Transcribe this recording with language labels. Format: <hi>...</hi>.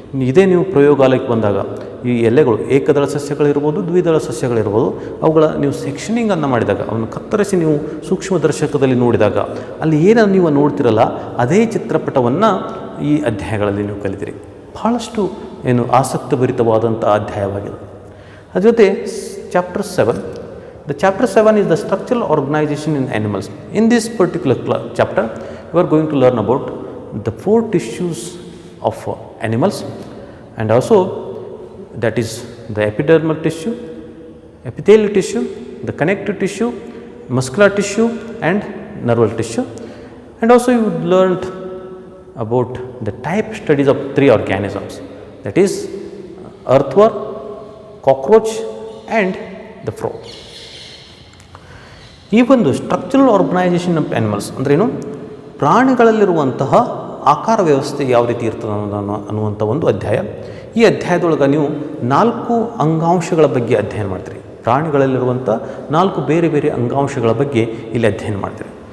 <kn>ಇದೇ ನೀವು ಪ್ರಯೋಗಾಲಯಕ್ಕೆ ಬಂದಾಗ ಈ ಎಲೆಗಳು ಏಕದಳ ಸಸ್ಯಗಳಿರ್ಬೋದು, ದ್ವಿದಳ ಸಸ್ಯಗಳಿರ್ಬೋದು, ಅವುಗಳ ನೀವು ಸೆಕ್ಷನಿಂಗನ್ನು ಮಾಡಿದಾಗ, ಅವನ್ನು ಕತ್ತರಿಸಿ ನೀವು ಸೂಕ್ಷ್ಮದರ್ಶಕದಲ್ಲಿ ನೋಡಿದಾಗ ಅಲ್ಲಿ ಏನು ನೀವು ನೋಡ್ತಿರಲ್ಲ ಅದೇ ಚಿತ್ರಪಟವನ್ನು ಈ ಅಧ್ಯಾಯಗಳಲ್ಲಿ ನೀವು ಕಲಿತೀರಿ. ಬಹಳಷ್ಟು ಆಸಕ್ತಿಭರಿತವಾದಂಥ ಅಧ್ಯಾಯವಾಗಿದೆ. ಅದ್ರ ಜೊತೆ</kn> <en>Chapter 7, the chapter 7 is the structural organization in animals. In this particular chapter you are going to learn about the 4 tissues of animals, and also that is the epidermal tissue, epithelial tissue, the connective tissue, muscular tissue and nerval tissue. And also you learned about the type studies of 3 organisms, that is earthworm, cockroach and the frog.</en> <kn>ಈ ಒಂದು structural organisation of animals ಅಂದ್ರೇನು, ಪ್ರಾಣಿಗಳಲ್ಲಿರುವಂತಹ ಆಕಾರ ವ್ಯವಸ್ಥೆ ಯಾವ ರೀತಿ ಇರ್ತದೆ ಅನ್ನುವಂಥ ಒಂದು ಅಧ್ಯಾಯ. ಈ ಅಧ್ಯಾಯದೊಳಗೆ ನೀವು 4 ಅಂಗಾಂಶಗಳ ಬಗ್ಗೆ ಅಧ್ಯಯನ ಮಾಡ್ತೀರಿ. ಪ್ರಾಣಿಗಳಲ್ಲಿರುವಂಥ 4 ಬೇರೆ ಬೇರೆ ಅಂಗಾಂಶಗಳ ಬಗ್ಗೆ ಇಲ್ಲಿ ಅಧ್ಯಯನ ಮಾಡ್ತೀರಿ.</kn>